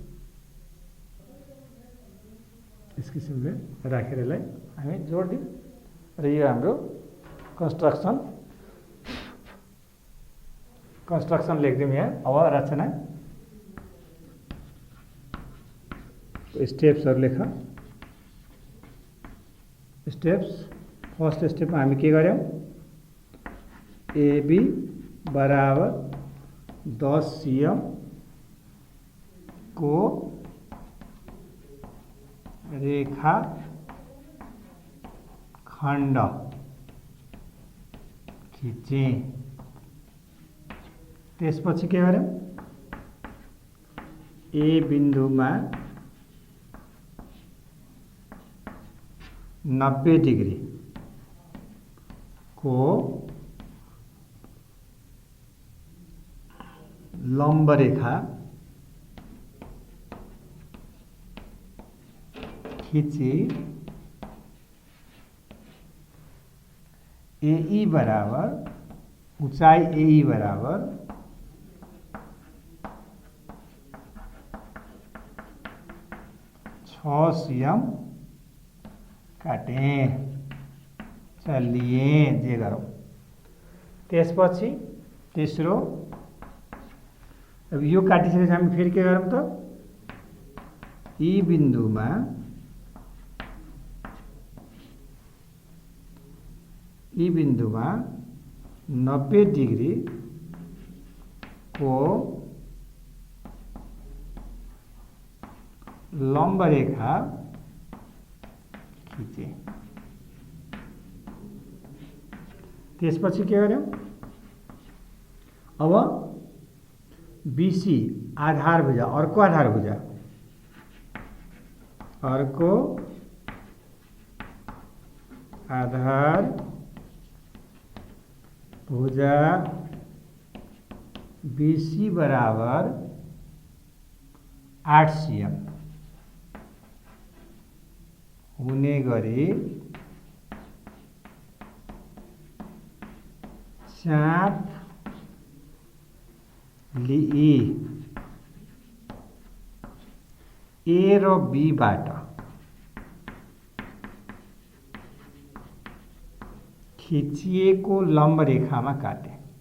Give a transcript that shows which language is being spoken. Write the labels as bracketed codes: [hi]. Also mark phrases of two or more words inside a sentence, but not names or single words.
[ne] यस किसिमले राखेर यसलाई हामी जोड्दिउँ र यो हाम्रो कन्स्ट्रक्सन लेख्दिउँ। यहाँ अब रचना स्टेप्सहरु लेख। [en] steps first [ne] स्टेपमा हामी के गर्यौं? AB बराबर 10 cm को रेखा खण्ड खिचे। त्यसपछि के गर्यौं? A बिन्दुमा 90 डिग्री को [hi] लंब रेखा खींची। [ne] AE बराबर ऊंचाई AE बराबर 6 cm काटे। चलिए जे गरौँ। त्यसपछि तेस्रो, अब यो काटिसकेपछि हामी फेरि के गरौँ त? यी बिन्दुमा यी बिन्दुमा 90 डिग्री को [hi] लंब रेखा खींचे। [ne] त्यसपछि के गर्यौं? अब BC आधार भुजा, अर्को आधार भुजा, अर्को आधार भुजा BC बराबर 8 cm हुने गरी चाप लिई। A र B बाट खिचिएको लम्ब रेखामा काटे।